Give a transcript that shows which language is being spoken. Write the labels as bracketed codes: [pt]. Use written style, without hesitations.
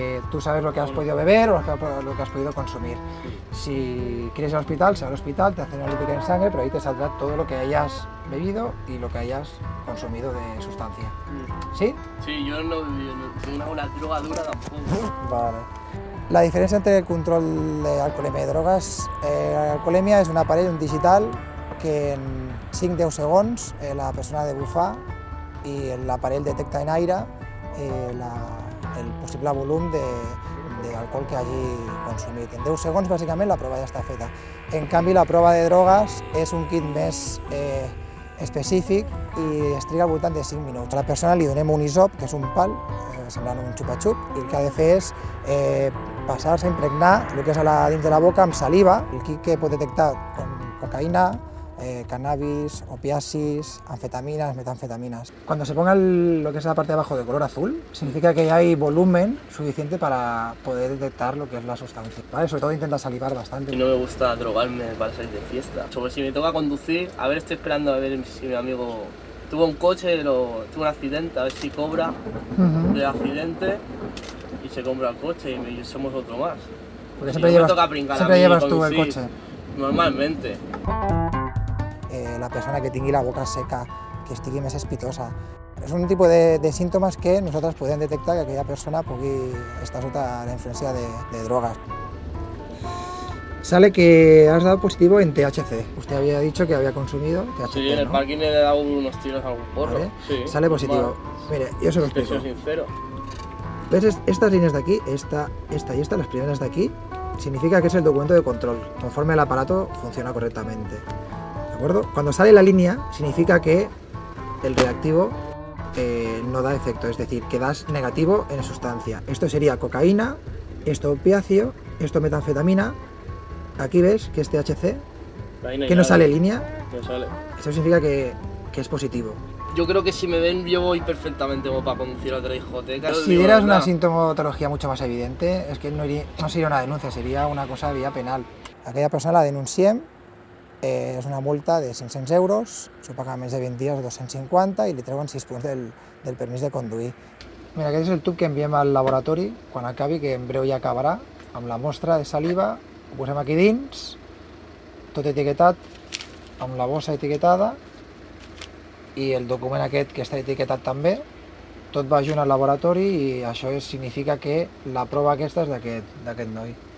[es] Tú sabes lo que has podido beber o lo que has podido consumir. Si quieres ir al hospital, se va al hospital, te hacen una analítica en sangre, pero ahí te saldrá todo lo que hayas bebido y lo que hayas consumido de sustancia. ¿Sí? Sí, yo no una droga dura tampoco. Vale. [ca] La diferència entre el control d'alcoholèmia i drogues, l'alcoholèmia és un aparell, un digital, que en 5-10 segons la persona ha de bufar i l'aparell detecta en aire el possible volum d'alcohol que hagi consumit. En 10 segons, bàsicament, la prova ja està feta. En canvi, la prova de drogues és un kit més específic i es triga al voltant de 5 minuts. A la persona li donem un isop, que és un pal, semblant un xupa-xup, i el que ha de fer és passar-se, impregnar el que és dins de la boca amb saliva, el kit que pot detectar cocaïna, cannabis, opiacis, anfetaminas, metanfetaminas. [es] Cuando se ponga lo que es la parte de abajo de color azul, significa que ya hay volumen suficiente para poder detectar lo que es la sustancia. ¿Vale? Sobre todo intenta salivar bastante. Y no me gusta drogarme para salir de fiesta. Sobre si me toca conducir, a ver, estoy esperando a ver si mi amigo tuvo un coche, tuvo un accidente, a ver si cobra del accidente y se compra el coche y somos otro más. Porque si siempre llevas tú el coche. Normalmente. [ca] La persona que tingui la boca seca, que estigui més espitosa. És un tipus de símptomes que nosaltres podem detectar que aquella persona pugui estar sota la [es] influencia de drogas. Sale que has dado positivo en THC. Usted había dicho que había consumido THC, Sí, en el parking le he dado unos tiros a algún porro. ¿Vale? Sí, sale positivo. Mire, yo se lo explico. Soy sincero. ¿Ves estas líneas de aquí? Esta y esta, las primeras de aquí, significa que es el documento de control, conforme el aparato funciona correctamente. ¿De acuerdo? Cuando sale la línea, significa que el reactivo no da efecto, es decir, que das negativo en sustancia. Esto sería cocaína, esto opiáceo, esto metanfetamina. Aquí ves que es THC, que no sale línea. No sale. Eso significa que es positivo. Yo creo que si me ven, yo voy perfectamente como para conducir a otra discoteca. Si dieras una sintomatología mucho más evidente, es que no sería una denuncia, sería una cosa vía penal. [ca] Aquella persona la denunciem, és una multa de 500 euros, s'ho paga més de 20 dies, 250, i li treuen 6 punts del permís de conduir. Mira, aquest és el tub que enviem al laboratori quan acabi, que en breu ja acabarà, amb la mostra de saliva, ho posem aquí dins, tot etiquetat, amb la bossa etiquetada, i el document aquest que està etiquetat també, tot va junt al laboratori i això significa que la prova aquesta és d'aquest noi.